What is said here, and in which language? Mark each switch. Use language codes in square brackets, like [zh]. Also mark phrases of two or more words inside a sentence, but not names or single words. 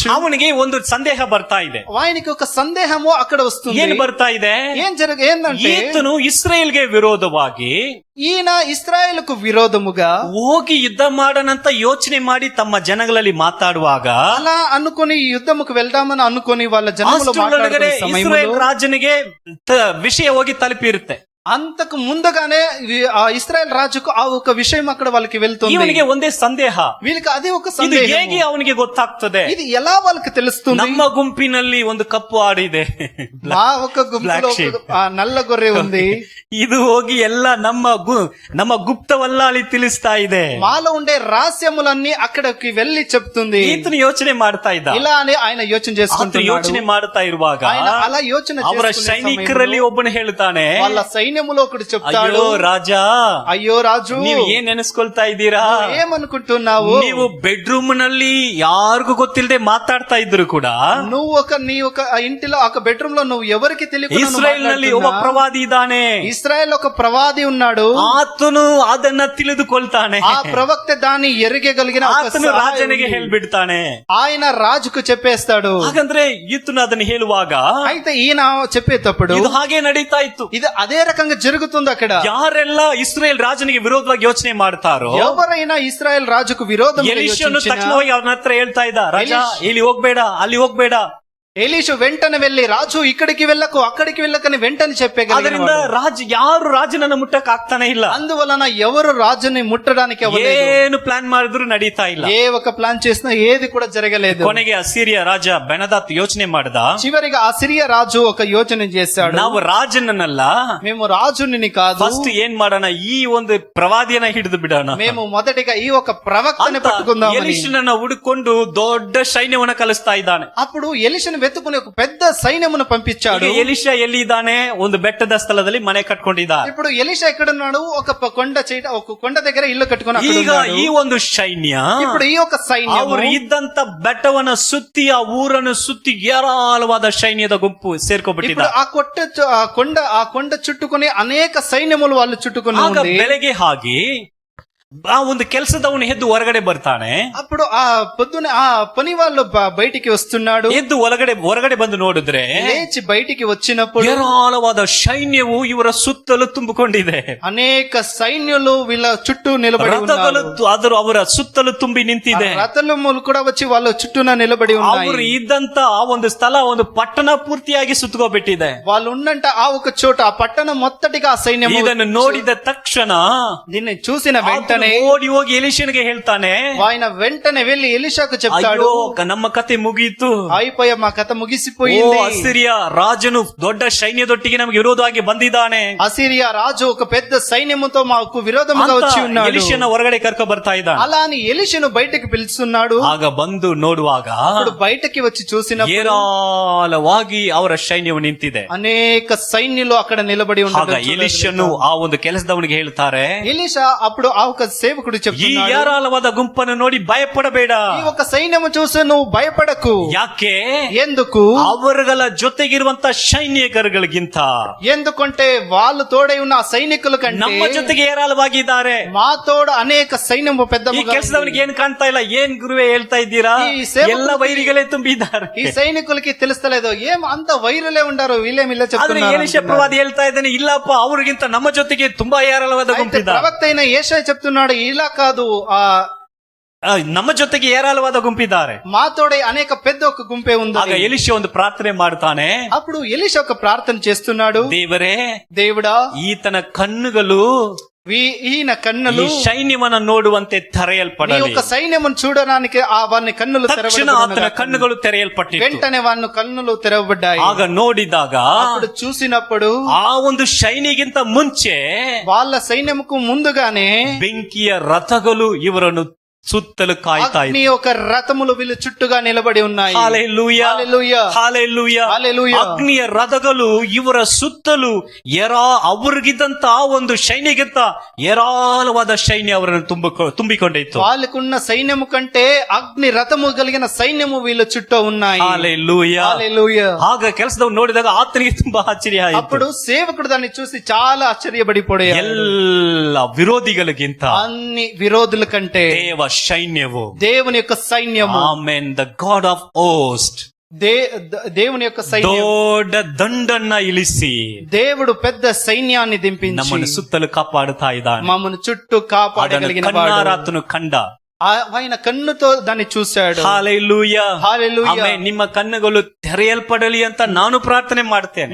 [kn] ಅವನಿಗೆ ಒಂದು ಸಂದೇಹ ಬರ್ತಾ ಇದೆ. [te] ఆయనకి ఒక సందేహము అక్కడ వస్తుంది. [kn] ಏನ್ ಬರ್ತಾ ಇದೆ? [te] ఏంటంటే [kn] ಈತನು ಇಸ್ರೇಲ್ಗೆ ವಿರೋಧವಾಗಿ [te] ఈయన ఇశ్రాయేలుకు విరోధముగా [kn] ಹೋಗಿ ಯುದ್ಧ ಮಾಡನಂತ ಯೋಚನೆ ಮಾಡಿ ತಮ್ಮ ಜನಗಳಲ್ಲಿ ಮಾತಾಡುವಾಗ [te] అలా అనుకొని యుద్ధముకు వెళ్దామని అనుకొని వాళ్ళ జనములు [kn] ಅಷ್ಟರೊಳಗಡೆ [te] మాట్లాడుతున్న [kn] ಇಸ್ರೇಲ್ [te] సమయంలో [kn] ರಾಜನಿಗೆ ವಿಷಯ ಹೋಗಿ ತಲುಪಿರುತ್ತೆ. [te] అంతకు ముందుగానే ఆ ఇశ్రాయేల్ రాజుకు ఆ ఒక విషయం అక్కడ వాళ్ళకి వెళ్తుంది. [kn] ಇವನಿಗೆ ಒಂದೇ ಸಂದೇಹ, [te] వీళ్ళకి అదే ఒక [kn] ಇದು [te] సందేహం. [kn] ಹೇಗೆ ಅವನಿಗೆ ಗೊತ್ತಾಗ್ತದೆ? [te] ఇది ఎలా వాళ్ళకి తెలుస్తుంది? [kn] ನಮ್ಮ ಗುಂಪಿನಲ್ಲಿ ಒಂದು ಕಪ್ಪು ಆಡಿದೆ, [te] మా ఒక గుంపులో ఆ నల్ల గొర్రె ఉంది. [kn] ಇದು ಹೋಗಿ ಎಲ್ಲ ನಮ್ಮ ಗುಪ್ತವಲ್ಲಾಳಿ ತಿಳಿಸ್ತಾ ಇದೆ. [te] మాలో ఉండే రహస్యములన్నీ అక్కడికి వెళ్లి చెప్తుంది. [kn] ಈತನು ಯೋಚನೆ ಮಾಡ್ತಾ ಇದ್ದ. [te] ఇలా అని ఆయన యోచన [kn] ಆತ [te] చేసుకుంటున్నాడు. [kn] ಯೋಚನೆ ಮಾಡ್ತಾ ಇರುವಾಗ [te] ఆయన అలా యోచన [kn] ಅವರ [te] చేసుకునే [kn] ಸೈನಿಕರಲ್ಲಿ [te] సమయంలో [kn] ಒಬ್ಬನು ಹೇಳ್ತಾನೆ, [te] వాళ్ళ సైన్యములో ఒకడు చెప్తాడు, [kn] ಅಯ್ಯೋ ರಾಜ, [te] అయ్యో రాజు, [kn] ನೀವು ಏನ್ ನೆನೆಸ್ಕೊಳ್ತಾ ಇದ್ದೀರಾ? [te] ఏమనుకుంటున్నావు? [kn] ನೀವು ಬೆಡ್ರೂಮ್ ನಲ್ಲಿ ಯಾರಿಗೂ ಗೊತ್ತಿಲ್ಲದೆ ಮಾತಾಡ್ತಾ ಇದ್ರು ಕೂಡ [te] నువ్వు నీ ఒక ఇంటిలో ఒక బెడ్రూమ్ లో నువ్వు ఎవరికి తెలియకుండా [kn] ಇಸ್ರೇಲ್ ನಲ್ಲಿ ಒಬ್ಬ ಪ್ರವಾದಿ ಇದ್ದಾನೆ, [te] ఇస్రాయేల్ ఒక ప్రవాది ఉన్నాడు, [kn] ಆತನು ಅದನ್ನ ತಿಳಿದುಕೊಳ್ತಾನೆ, [te] ఆ ప్రవక్త దాన్ని ఎరిగగలిగిన ఒక [kn] ಆತನು [te] సహాయం [kn] ರಾಜನಿಗೆ [te] ఉంది. [kn] ಹೇಳ್ಬಿಡ್ತಾನೆ. [te] ఆయన రాజుకు చెప్పేస్తాడు. [kn] ಹಾಗಂದ್ರೆ ಈತನು ಅದನ್ನ ಹೇಳುವಾಗ [te] అయితే ఈయన చెప్పేటప్పుడు [kn] ಇದು ಹಾಗೆ ನಡೀತಾ ಇತ್ತು. [te] ఇది అదే రకంగా విధంగా జరుగుతుంది అక్కడ. [kn] ಯಾರೆಲ್ಲ ಇಸ್ರೇಲ್ ರಾಜನಿಗೆ ವಿರೋಧವಾಗಿ ಯೋಚನೆ ಮಾಡ್ತಾರೋ [te] ఎవరైనా ఇశ్రాయేల్ రాజుకు విరోధం [kn] ಎಲೀಷನು ತಕ್ಷಣವಾಗಿ ಅವನ ಹತ್ರ ಹೇಳ್ತಾ ಇದ್ದ, ರಾಜ ಇಲ್ಲಿ ಹೋಗ್ಬೇಡ, ಅಲ್ಲಿ ಹೋಗ್ಬೇಡ. [te] ఎలీషు వెంటనే వెళ్లి, రాజు ఇక్కడికి వెళ్ళకు అక్కడికి వెళ్ళకని వెంటనే [kn] ಅದರಿಂದ ಯಾರು ರಾಜನನ್ನ ಮುಟ್ಟಕ್ ಆಗ್ತಾನೆ ಇಲ್ಲ. [te] అందువలన ఎవరు రాజుని ముట్టడానికి [kn] ಏನು ಪ್ಲಾನ್ ಮಾಡಿದ್ರು ನಡೀತಾ ಇಲ್ಲ. [te] ఏ ఒక ప్లాన్ చేసినా ఏది కూడా జరగలేదు. [kn] ಕೊನೆಗೆ ಅಸಿರಿಯ ರಾಜ ಬೆನದಾತ್ ಯೋಚನೆ ಮಾಡ್ದ, [te] చివరిగా అసిరియా రాజు ఒక యోచన చేశాడు, [kn] ನಾವು ರಾಜನನ್ನಲ್ಲ, [te] మేము రాజుని కాదు, [kn] ಫಸ್ಟ್ ಏನ್ ಮಾಡೋಣ, ಈ ಒಂದು ಪ್ರವಾದಿಯನ್ನ ಹಿಡಿದು ಬಿಡೋಣ, [te] మేము మొదటిగా ఈ ఒక ప్రవక్తని పట్టుకుందాం. [kn] ಎಲೀಷನನ್ನ ಹುಡುಕೊಂಡು ದೊಡ್ಡ ಸೈನ್ಯವನ್ನ ಕಲಿಸ್ತಾ ಇದ್ದಾನೆ. [te] అప్పుడు ఎలీషను వెతుకుని ఒక పెద్ద సైన్యమును పంపించాడు. [kn] ಎಲೀಷಾ ಎಲ್ಲಿ ಇದ್ದಾನೆ? ಒಂದು ಬೆಟ್ಟದ ಸ್ಥಳದಲ್ಲಿ ಮನೆ ಕಟ್ಕೊಂಡಿದ್ದ. [te] ఇప్పుడు ఎలీషా ఎక్కడున్నాడు? ఒక కొండ దగ్గర ఇల్లు కట్టుకుని [kn] ಈಗ ಈ ಒಂದು ಸೈನ್ಯ, [te] ఇప్పుడు ఈ ఒక సైన్యం [kn] ಅವರು ಇದ್ದಂತ ಬೆಟ್ಟವನ್ನ ಸುತ್ತಿ ಆ ಊರನ್ನು ಸುತ್ತಿ ಏರಾಳವಾದ ಸೈನ್ಯದ ಗುಂಪು ಸೇರ್ಕೊಂಡ್ಬಿಟ್ಟಿದ್ದ. [te] ఆ కొండ చుట్టుకుని అనేక సైన్యములు వాళ్ళు చుట్టుకుని [kn] ಆಗ ಬೆಳಗ್ಗೆ ಆಗಿ ಆ ಒಂದು ಕೆಲಸದವನು ಎದ್ದು ಹೊರಗಡೆ ಬರ್ತಾನೆ. [te] అప్పుడు ఆ పొద్దున ఆ పని వాళ్ళు బయటికి వస్తున్నాడు. [kn] ಎದ್ದು ಹೊರಗಡೆ ಬಂದು ನೋಡಿದ್ರೆ [te] లేచి బయటికి వచ్చినప్పుడు [kn] ಏರಾಳವಾದ ಸೈನ್ಯವು ಇವರ ಸುತ್ತಲೂ ತುಂಬಿಕೊಂಡಿದೆ. [te] అనేక సైన్యులు వీళ్ళ చుట్టూ నిలబడి [kn] ರಥಗಳು ಅವರ ಸುತ್ತಲೂ ತುಂಬಿ ನಿಂತಿದೆ. [te] రథములు కూడా వచ్చి వాళ్ళ చుట్టూన నిలబడి ఉన్నాయి. [kn] ಅವರು ಇದ್ದಂತ ಆ ಒಂದು ಸ್ಥಳ ಒಂದು ಪಟ್ಟಣ ಪೂರ್ತಿಯಾಗಿ ಸುತ್ತಕೊಂಡ್ಬಿಟ್ಟಿದೆ. [te] వాళ్ళు ఉన్నంట ఆ ఒక చోట ఆ పట్టణం మొత్తటిగా ఆ సైన్యం. [kn] ಇದನ್ನು ನೋಡಿದ ತಕ್ಷಣ [te] దీన్ని చూసిన వెంటనే [kn] ಓಡಿ ಹೋಗಿ ಎಲೀಷನಿಗೆ ಹೇಳ್ತಾನೆ, [te] ఆయన వెంటనే వెళ్లి ఎలీషాకు చెప్తాడు, [kn] ನಮ್ಮ ಕತೆ ಮುಗೀತು, [te] అయిపోయా మా కథ ముగిసిపోయింది. [kn] ಅಸಿರಿಯ ರಾಜನು ದೊಡ್ಡ ಸೈನ್ಯದೊಟ್ಟಿಗೆ ನಮಗೆ ವಿರೋಧವಾಗಿ ಬಂದಿದ್ದಾನೆ. [te] అసిరియా రాజు ఒక పెద్ద సైన్యముతో మాకు విరోధముగా వచ్చి ఉన్నాడు. [kn] ಎಲೀಷನ ಹೊರಗಡೆ ಕರ್ಕೊ ಬರ್ತಾ ಇದ್ದಾನೆ. [te] అలా అని ఎలీషను బయటకు పిలుస్తున్నాడు. [kn] ಆಗ ಬಂದು ನೋಡುವಾಗ [te] బయటకి వచ్చి చూసిన [kn] ಏರಾಳವಾಗಿ ಅವರ ಸೈನ್ಯವು ನಿಂತಿದೆ. [te] అనేక సైన్యులు అక్కడ నిలబడి [kn] ಆಗ [te] ఉన్నారు. [kn] ಎಲೀಷನು ಆ ಒಂದು ಕೆಲಸದವನಿಗೆ ಹೇಳ್ತಾರೆ, [te] ఎలీషా అప్పుడు ఆ ఒక సేవకుడు [kn] ಈ [te] చెప్తున్నాడు, [kn] ಏರಾಳವಾದ ಗುಂಪನ್ನು ನೋಡಿ ಭಯಪಡಬೇಡ. [te] ఈ ఒక సైన్యము చూసి నువ్వు భయపడకు. [kn] ಯಾಕೆ? [te] ఎందుకు? [kn] ಅವರುಗಳ ಜೊತೆಗಿರುವಂತ ಸೈನಿಕರುಗಳಿಗಿಂತ [te] ఎందుకంటే వాళ్ళు తోడై ఉన్న ఆ సైనికుల కంటే [kn] ನಮ್ಮ ಜೊತೆಗೆ ಏರಾಳವಾಗಿದ್ದಾರೆ. [te] మా తోడు అనేక సైన్యము పెద్ద. [kn] ಈ ಕೆಲಸದವನಿಗೆ ಏನ್ ಕಾಣ್ತಾ ಇಲ್ಲ, ಏನ್ ಗುರುವೇ ಹೇಳ್ತಾ ಇದ್ದೀರಾ, ಈ ಸೇವಕರಿಗೆ ಎಲ್ಲ ವೈರಿಗಳೇ ತುಂಬಿದ್ದಾರೆ. [te] ఈ సైనికులకి తెలుస్తలేదు, ఏం అంత వైరులే ఉండారు, వీళ్ళేం ఇలా [kn] ಆದ್ರೆ [te] చెప్తున్నారు. [kn] ಎಲೀಷ ಪ್ರವಾದಿ ಹೇಳ್ತಾ ಇದ್ದಾನೆ, ಇಲ್ಲಪ್ಪ ಅವ್ರಿಗಿಂತ ನಮ್ಮ ಜೊತೆಗೆ ತುಂಬಾ ಏರಾಳವಾದ ಗುಂಪಿದೆ. [te] ప్రవక్త అయిన యేషయా చెప్తున్నాడు, ఇలా కాదు, [kn] ನಮ್ಮ ಜೊತೆಗೆ ಏರಾಳವಾದ ಗುಂಪಿದ್ದಾರೆ, [te] మా తోడే అనేక పెద్ద ఒక గుంపే ఉంది. [kn] ಆಗ ಎಲೀಷ ಒಂದು ಪ್ರಾರ್ಥನೆ ಮಾಡ್ತಾನೆ. [te] అప్పుడు ఎలీషా ఒక ప్రార్థన చేస్తున్నాడు, [kn] ದೇವರೇ, [te] దేవుడా, [kn] ಈತನ ಕಣ್ಣುಗಳು [te] ఈయన కన్నులు [kn] ಈ ಸೈನ್ಯವನ್ನ ನೋಡುವಂತೆ ತೆರೆಯಲ್ಪಡಲಿ. [te] ఒక సైన్యమును చూడడానికి ఆ వాని కన్నులు [kn] ತಕ್ಷಣ ಆತನ ಕಣ್ಣುಗಳು ತೆರೆಯಲ್ಪಟ್ಟಿತು. [te] వెంటనే వాని కన్నులు తెరవబడ్డాయి. [kn] ಆಗ ನೋಡಿದಾಗ [te] అప్పుడు చూసినప్పుడు [kn] ಆ ಒಂದು ಸೈನಿಗಿಂತ ಮುಂಚೆ [te] వాళ్ళ సైన్యముకు ముందుగానే [kn] ಬೆಂಕಿಯ ರಥಗಳು ಇವರನ್ನು ಸುತ್ತಲೂ ಕಾಯ್ತಾ [te] అగ్ని ఒక రథములు వీళ్ళు చుట్టూగా నిలబడి ఉన్నాయి. హల్లెలూయా, హల్లెలూయా, [kn] ಹಲ್ಲೆಲೂಯಾ. [te] హల్లెలూయా. [kn] ಅಗ್ನಿಯ ರಥಗಳು ಇವರ ಸುತ್ತಲೂ ಅವ್ರಿಗಿದ್ದಂತ ಒಂದು ಸೈನ್ಯಕ್ಕಿಂತ ಏರಾಳವಾದ ಸೈನ್ಯ ಅವರನ್ನು ತುಂಬಿಕೊಂಡಿತ್ತು. [te] వాళ్ళకున్న సైన్యము కంటే అగ్ని రథము కలిగిన సైన్యము వీళ్ళ చుట్టూ ఉన్నాయి. హల్లెలూయా, హల్లెలూయా. [kn] ಆಗ ಕೆಲಸದವ್ರು ನೋಡಿದಾಗ ಆತನಿಗೆ ತುಂಬಾ ಆಶ್ಚರ್ಯ ಆಯಿತು. [te] అప్పుడు సేవకుడు దాన్ని చూసి చాలా ఆశ్చర్యపడిపోయాడు. [kn] ಎಲ್ಲ ವಿರೋಧಿಗಳಿಗಿಂತ [te] అన్ని విరోధుల కంటే [kn] ದೇವ ಸೈನ್ಯವು, [te] దేవుని యొక్క సైన్యము, [en] Amen, the God of Host, [te] దేవుని యొక్క సైన్యం, [kn] ದೊಡ್ಡ ದಂಡನ್ನ ಇಳಿಸಿ [te] దేవుడు పెద్ద సైన్యాన్ని దింపించి [kn] ನಮ್ಮನ್ನು ಸುತ್ತಲೂ ಕಾಪಾಡುತ್ತಾ ಇದ್ದಾನೆ. [te] మమ్మను చుట్టూ కాపాడగలిగిన వాడు. [kn] ಆತನು ಕಂಡ, [te] ఆయన కన్నుతో దాన్ని చూశాడు. హల్లెలూయా, హల్లెలూయా. [kn] ಆಮೆನ್. ನಿಮ್ಮ ಕಣ್ಣುಗಳು ತೆರೆಯಲ್ಪಡಲಿ ಅಂತ ನಾನು ಪ್ರಾರ್ಥನೆ ಮಾಡ್ತೇನೆ.